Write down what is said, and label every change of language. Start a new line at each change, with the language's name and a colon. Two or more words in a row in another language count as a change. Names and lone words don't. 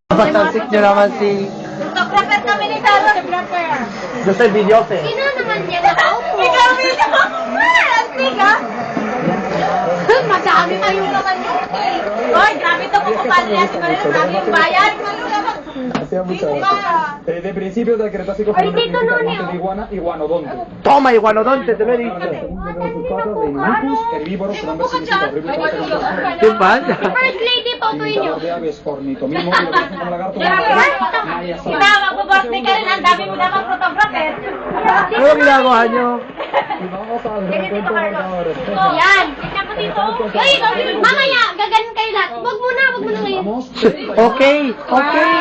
Filipino: Matalsik nyo naman si... Photographer kami ni Taro. Photographer. Jose Villote. Sino naman yan? Nakaupo. Ikaw, Milo. Astig, ha? Madami kayo naman yun. Oy, grabe ito po kapalya. Grabe yung bayan.
Spanish: Hacía mucha de principios del Cretácico
Filipino: Ay, dito nun
Spanish: de iguana y guanodonte. Toma, iguanodonte, te lo he dicho. Herbívoros, su nombre significa horrible. ¿Qué pasa?
English: First lady
Filipino: po to inyo.
Spanish: De aves, ornitomimo, como lagarto.
Filipino: Kita, magpo-birthday ka rin. Ang dami mo naman photographer. Ano ginagawa nyo? Yan. Tignan mo dito. Ay, mamaya, gaganon kayo lahat. Wag muna ngayon.
English: Okay, okay.